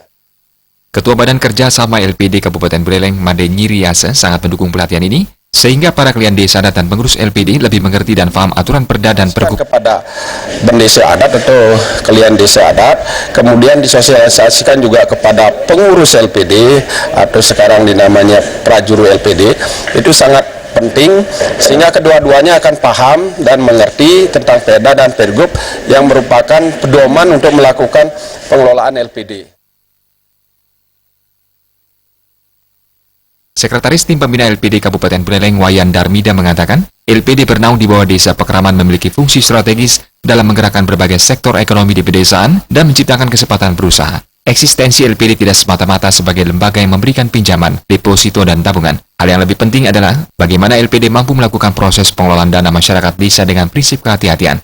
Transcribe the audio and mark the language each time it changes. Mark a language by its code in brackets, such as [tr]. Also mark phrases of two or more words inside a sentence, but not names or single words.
[id] Ketua Badan Kerja Sama LPD Kabupaten Buleleng, Made Nyiriase, sangat mendukung pelatihan ini, sehingga para klien desa adat dan pengurus LPD lebih mengerti dan paham aturan perda dan pergub. Kepada bendesa adat atau klien desa adat, kemudian disosialisasikan juga kepada pengurus LPD atau sekarang dinamanya prajuru LPD, itu sangat penting sehingga kedua-duanya akan paham dan mengerti tentang perda dan pergub yang merupakan pedoman untuk melakukan pengelolaan LPD. Sekretaris Tim Pembina LPD Kabupaten Buleleng Wayan Darmida mengatakan, LPD bernaung di bawah Desa Pekraman memiliki fungsi strategis dalam menggerakkan berbagai sektor ekonomi di pedesaan dan menciptakan kesempatan berusaha. Eksistensi LPD tidak semata-mata sebagai lembaga yang memberikan pinjaman, deposito, dan tabungan. Hal yang lebih penting adalah bagaimana LPD mampu melakukan proses pengelolaan dana masyarakat desa dengan prinsip kehati-hatian.